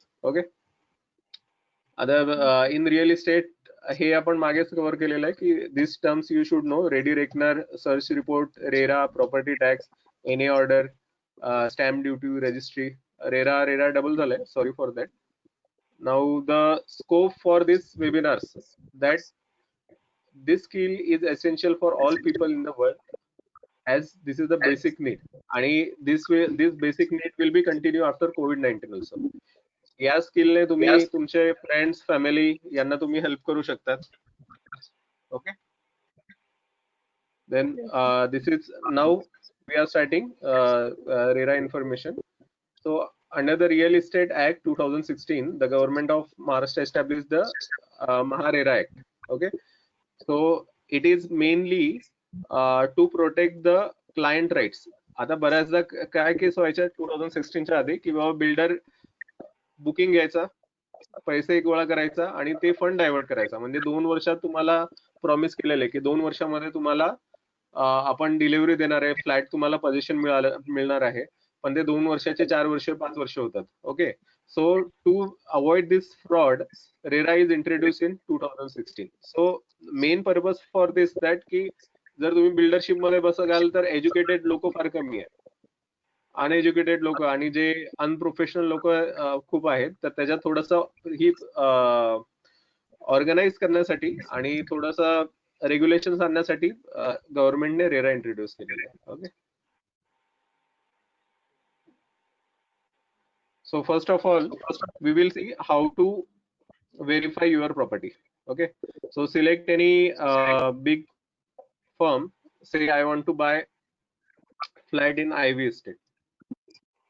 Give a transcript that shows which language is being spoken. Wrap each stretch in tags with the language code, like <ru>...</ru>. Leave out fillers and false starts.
<en>okay, आता in real estate</en> <mr>हे आपण मागेच</mr> <en>cover</en> <mr>केलेलं आहे की</mr> <en>This terms you should know. Ready reckoner, search report, RERA, property tax, any order, stamp duty, registry. RERA double झालंय, sorry for that. Now the scope for this webinars, that this skill is essential for all people in the world as this is the basic need, आणि this basic need will be continue after COVID-19 also.</en> <mr>या स्किलने तुम्ही तुमचे friends, family यांना तुम्ही help करू शकतात.</mr> <en>Okay, then this is now we are starting RERA information. So under the Real Estate Act 2016, the government of Maharashtra established the MahaRERA Act. Okay, so it is mainly to protect the client rights.</en> <mr>आता बऱ्याचदा काय केस व्हायच्या 2016च्या आधी की बाबा builder booking घ्यायचा, पैसे गोळा करायचा आणि ते फंड डायव्हर्ट करायचा. म्हणजे 2 वर्षात तुम्हाला प्रॉमिस केलेलं आहे की 2 वर्षामध्ये तुम्हाला आपण डिलिव्हरी देणार आहे, फ्लॅट तुम्हाला पोझिशन मिळणार आहे, पण ते 2 वर्षाचे 4 वर्ष 5 वर्ष होतात.</mr> <en>Okay, so to avoid this fraud RERA is introduce in 2016. So main purpose for this that</en> <mr>की जर तुम्ही बिल्डरशिप मध्ये बसाल तर एज्युकेटेड लोक फार कमी आहेत, अनएज्युकेटेड लोक आणि जे अनप्रोफेशनल लोक खूप आहेत. तर त्याच्यात थोडस ही ऑर्गनाइज करण्यासाठी आणि थोडस रेग्युलेशन आणण्यासाठी गव्हर्नमेंटने रेरा इंट्रोड्यूस केलेलं आहे.</mr> <en>Okay, so first of all we will see how to verify your property. Okay, so select any big firm. Say I want to buy flat in Ivy Estate.</en>